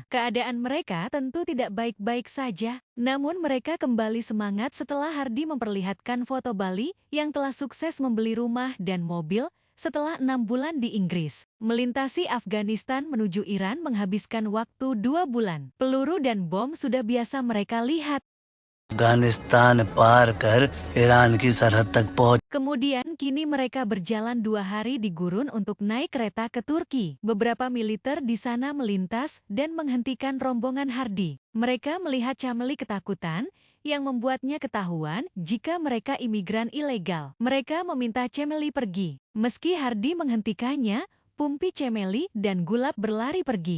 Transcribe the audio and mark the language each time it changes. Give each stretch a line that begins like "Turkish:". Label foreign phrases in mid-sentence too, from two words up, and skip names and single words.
Indonesian: Keadaan mereka tentu tidak baik-baik saja. Namun mereka kembali semangat setelah Hardi memperlihatkan foto Bali yang telah sukses membeli rumah dan mobil setelah 6 bulan di Inggris. Melintasi Afghanistan menuju Iran menghabiskan waktu 2 bulan. Peluru dan bom sudah biasa mereka lihat.
Hindi: अफगानिस्तान पार कर ईरान की सरहद तक पहुंच
Indonesian: Kemudian kini mereka berjalan 2 hari di gurun untuk naik kereta ke Turki. Beberapa militer di sana melintas dan menghentikan rombongan Hardi. Mereka melihat Chameli ketakutan yang membuatnya ketahuan jika mereka imigran ilegal. Mereka meminta Chameli pergi. Meski Hardi menghentikannya, Pumpi, Chameli, dan Gulab berlari pergi.